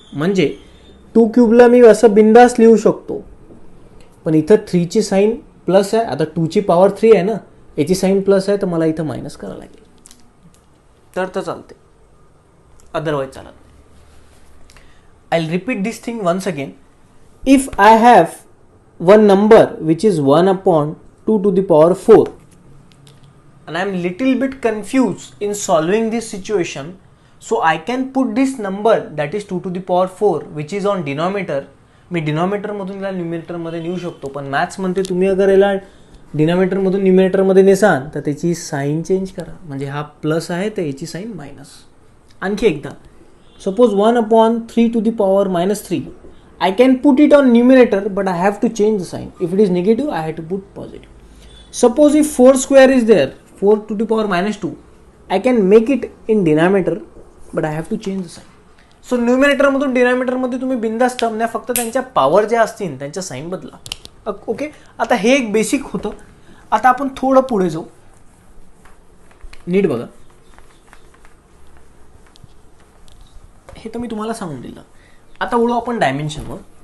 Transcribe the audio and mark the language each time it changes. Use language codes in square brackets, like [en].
[mr] म्हणजे 2 क्यूबला मी असं बिंदास लिहू शकतो, पण इथं 3 ची साईन प्लस आहे. आता 2 ची पॉवर 3 आहे ना, याची साईन प्लस आहे, तर मला इथं मायनस करायला लागेल. तर चालते, अदरवाईज चालत नाही. [en] I will repeat this thing once again. If I have one number which is 1/2 to the power 4 and I am little bit confused in solving this situation, so I can put this number that is 2 to the power 4 which is on denominator. [mr] मी denominator मधून याला numerator मध्ये नेऊ शकतो, पण maths म्हणते तुम्ही अगर याला डिनॉमिनेटर मधून न्यूमिरेटर मध्ये नेसाल तर त्याची साईन चेंज करा. म्हणजे हा प्लस आहे तर याची साईन मायनस. आणखी एकदा, [en] Suppose 1/3 to the power -3. I can put it on numerator, but I have to change the sign. If it is negative, I have to put positive. Suppose if 4 square is there, 4 to the power -2, I can make it in denominator, but I have to change the sign. [mr] So numerator मधून denominator मध्ये तुम्ही बिंदास term न्या, फक्त त्यांच्या power ज्या असतील त्यांच्या साईन बदला. ओके, आता हे एक बेसिक होतं. आता आपण थोडं पुढे जाऊ, नीट बघा. हे तर मी तुम्हाला सांगून दिलं. आता वळू आपण डायमेन्शनवर.